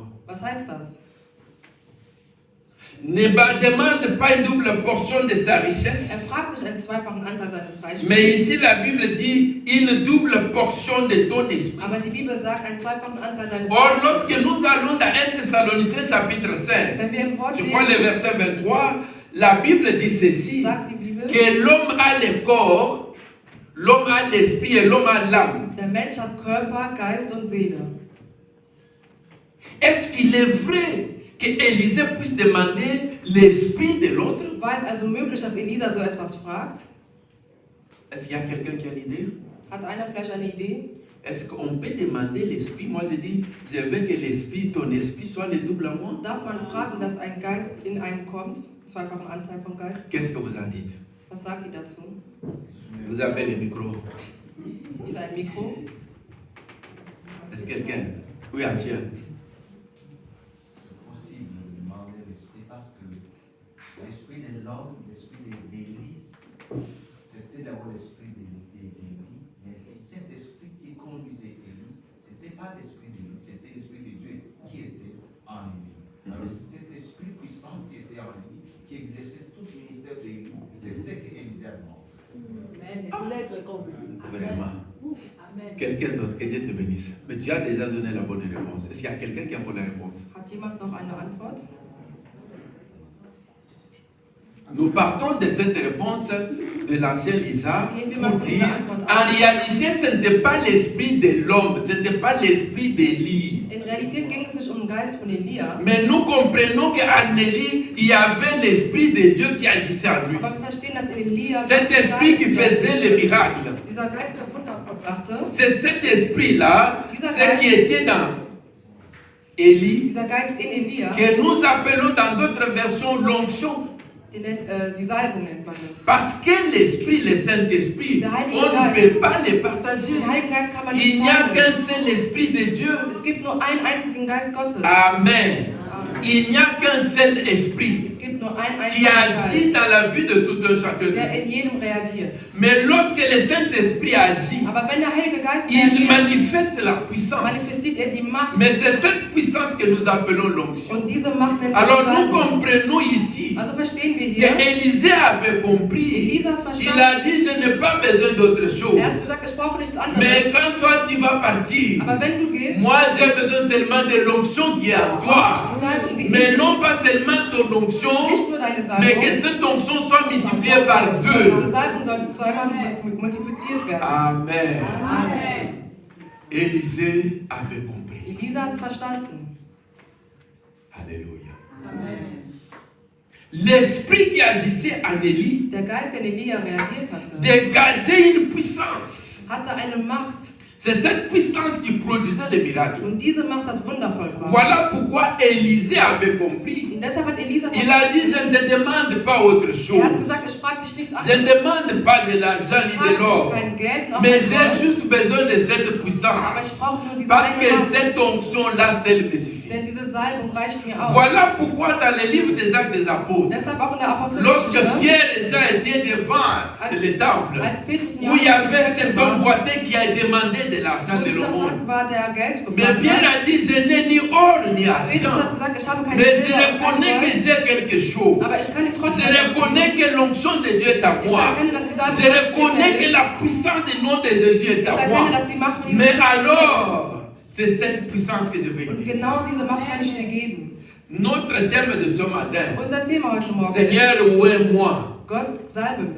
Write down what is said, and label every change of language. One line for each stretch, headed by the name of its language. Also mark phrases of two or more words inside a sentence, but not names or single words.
German: Was heißt das?
French: Ne demande pas une double portion de sa
German: Er
French: richesse.
German: fragt nicht einen zweifachen Anteil seines Reichtums.
French: Mais ici, la Bible dit une double portion de ton esprit.
German: Aber die Bibel sagt einen zweifachen Anteil deines
French: Or,
German: Geistes.
French: lorsque nous allons dans 1 Thessaloniciens chapitre 5,
German: Wenn wir im Wort
French: je crois le
German: lesen,
French: verset 23, la Bible dit ceci,
German: sagt die Bibel,
French: que l'homme a le corps, l'homme a l'esprit et l'homme a l'âme.
German: der Mensch hat Körper, Geist und Seele.
French: Est-ce qu'il est vrai que Élisée puisse demander l'esprit de l'autre?
German: War es also möglich, dass Elisa so etwas fragt?
French: Est-ce qu'il y a quelqu'un qui a une idée?
German: Hat einer vielleicht eine Idee?
French: Est-ce qu'on peut demander l'esprit? Moi, je dis, je veux que l'esprit, ton esprit soit le double à moi.
German: Darf man fragen, dass ein Geist in einen kommt? Zweifachen Anteil vom Geist?
French: Qu'est-ce que vous en dites?
German: Was sagt ihr dazu?
French: Vous avez le micro.
German: Ist ein Mikro?
French: Est-ce que quelqu'un? Oui, ancien. Possible de demander l'esprit parce que l'esprit de l'homme, l'esprit d'Élise, c'était d'abord l'esprit d'Élie, mais cet esprit qui conduisait Élie, ce n'était pas l'esprit d'Élie, c'était l'esprit de Dieu qui était en Élie. Alors cet esprit puissant qui était en Élie, qui exerçait tout le ministère d'Élie, c'est ce que Élisée a demandé. Amen. Il faut l'être compris. Vraiment. Amen. Quelqu'un d'autre, que Dieu te bénisse. Mais tu as déjà donné la bonne réponse. Est-ce qu'il y a quelqu'un qui a la réponse?
German: Hat jemand noch eine Antwort?
French: Nous partons de cette réponse de l'ancien Lisa
German: Gehen wir mal
French: pour
German: von dieser
French: dire,
German: Antwort
French: en
German: aus.
French: réalité, ce n'était pas l'esprit de l'homme, ce n'était pas l'esprit d'Élie.
German: In Realität ging es sich um den Geist von Elia.
French: Mais nous comprenons qu'en Élie, il y avait l'esprit de Dieu qui agissait en lui.
German: Aber wir verstehen, dass in Elia
French: Cet esprit qui faisait les miracles.
German: dieser Geist der Wunder vollbrachte,
French: C'est cet esprit-là,
German: Dieser
French: ce
German: Geist-
French: qui était dans Élie,
German: dieser Geist in Elia,
French: que nous appelons dans d'autres versions l'onction.
German: die Salbung nennt man es.
French: Parce que l'esprit, le Saint-Esprit,
German: Der Heilige
French: on ne
German: Geist.
French: peut pas les partager.
German: Den Heiligen Geist kann man
French: Il
German: nicht
French: n'y a qu'un
German: teilen.
French: seul esprit de Dieu.
German: Es gibt nur einen einzigen Geist Gottes.
French: Amen. Il n'y a qu'un seul esprit
German: Es gibt nur einen
French: qui
German: einzigen
French: agit
German: Geist,
French: dans la vie de tout un chacun de
German: der
French: nous.
German: in jedem reagiert.
French: Mais lorsque le Saint-Esprit agit,
German: Aber wenn der Heilige Geist
French: il
German: reagiert,
French: manifeste la puissance.
German: manifestiert er die Macht.
French: Mais c'est cette puissance que nous appelons l'onction.
German: Und diese Macht nennt man
French: Alors nous
German: Salbung.
French: comprenons ici
German: Also verstehen wir
French: que
German: hier,
French: Élisée avait compris.
German: Elisa hat
French: Il
German: verstanden,
French: a dit, je n'ai pas besoin d'autre chose.
German: er hat gesagt, ich brauche nichts
French: Mais
German: anderes.
French: quand toi tu vas partir,
German: Aber wenn du gehst,
French: moi j'ai besoin seulement de l'onction qui est en toi.
German: die Salbung, die
French: Mais
German: in
French: non pas seulement ton onction,
German: nicht nur deine
French: mais
German: Salbung,
French: que cette onction soit multipliée par deux.
German: diese Salbung soll zweimal multipliziert werden.
French: Amen.
German: Amen.
French: Élisée avait compris.
German: Elisa hat es verstanden.
French: Alléluia.
German: Amen.
French: L'esprit qui agissait en Élie
German: Der Geist, der in Elia reagiert hatte,
French: dégageait une puissance.
German: hatte eine Macht.
French: C'est cette puissance qui produisait les miracles.
German: Und diese Macht hat Wunder vollbracht.
French: Voilà pourquoi Élisée avait compris.
German: Und deshalb hat Elisa
French: Il a dit, je ne te demande pas autre
German: Er hat
French: chose.
German: gesagt, ich frage dich nichts
French: Je ne
German: anderes.
French: demande pas de l'argent
German: Ich
French: ni
German: frage
French: de
German: dich
French: l'or.
German: kein Geld, noch
French: Mais
German: kein
French: j'ai
German: Gold,
French: juste besoin de cette
German: aber
French: puissance.
German: ich brauche nur diese
French: Parce
German: eine
French: que
German: Macht.
French: cette onction-là, seule me suffit.
German: Denn diese Salbung reicht mir aus.
French: Voilà pourquoi dans le livre des Actes des Apôtres,
German: Deshalb auch in der
French: lorsque
German: Apostelgeschichte,
French: Pierre et Jean étaient devant le temple,
German: als Petrus und
French: où il y
German: Johannes
French: avait
German: im
French: cet
German: Tempel
French: homme
German: waren,
French: boiteux qui a demandé de l'argent
German: wo
French: de
German: dieser
French: l'aumône.
German: Mann war, der Geld
French: Mais
German: gefragt
French: Pierre
German: hat.
French: a dit, je n'ai ni or ni
German: Petrus hat
French: argent.
German: gesagt, ich habe keine
French: Mais je
German: Silber und kein
French: reconnais que
German: Gold,
French: j'ai quelque chose.
German: aber ich kann dir
French: Je
German: trotzdem etwas
French: reconnais
German: geben.
French: que l'onction de Dieu est à
German: Ich
French: moi.
German: erkenne, dass die Salbung
French: Je
German: Gottes in
French: reconnais
German: mir
French: que
German: ist.
French: la puissance du nom de Jésus est
German: Ich
French: à
German: erkenne,
French: moi.
German: dass die Macht von Jesus
French: Mais
German: Christus in mir
French: alors, c'est cette puissance que je vais
German: ist. Und
French: utiliser.
German: genau diese Macht kann ich dir geben.
French: Notre thème de ce matin,
German: Unser Thema heute Morgen ist,
French: Seigneur, où est moi?
German: Gott salbe mich.